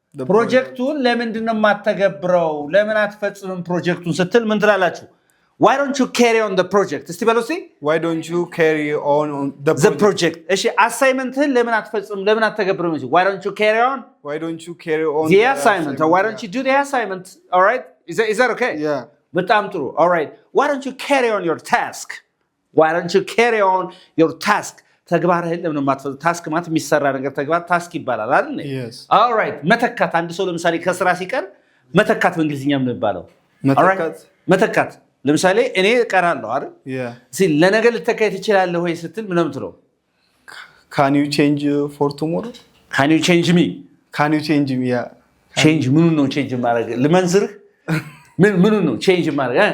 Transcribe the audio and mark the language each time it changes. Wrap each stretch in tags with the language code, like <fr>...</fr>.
<am>ፕሮጀክቱን ለምንድን ነው የማትተገብረው? ለምን አትፈጽምም ፕሮጀክቱን ስትል ምን ትላላችሁ?</am> <en>Why don't you carry on the project?</en> <am>እስቲ በሉ እስቲ።</am> <en>Why don't you carry on</en> <am>the project? እሺ አሳይመንትህን ለምን አትፈጽምም? ለምን አትተገብርም?</am> <en>Why don't you carry on? Why don't you carry on the assignment? Or why don't you do the assignment? All right? Is that okay? Yeah.</en> <am>በጣም ጥሩ.</am> <en>All right. Why don't you carry on your task? Why don't you carry on your task?</en> <am>ተግባርህን ለምን ማትፈጽም? ታስክ ማለት የሚሰራ ነገር ተግባር ታስክ ይባላል አይደል?</am> <en>Yes. All right.</en> <am>መተካት አንድ ሰው ለምሳሌ ከስራ ሲቀር መተካት በእንግሊዝኛ ምን ይባላል? መተካት ለምሳሌ እኔ እቀራለሁ አይደል?</am> <en>Yeah.</en> <am>ለነገ ልተካይ ትችላለህ ወይ ስትል ምን ነው የምትለው?</am> <en>Can you change for tomorrow? Can you change me? Can you change me? Yeah.</en> <am>Change ምኑን ነው change ማድረግ? ልመንዝርህ ምኑን ነው change ማድረግ?</am>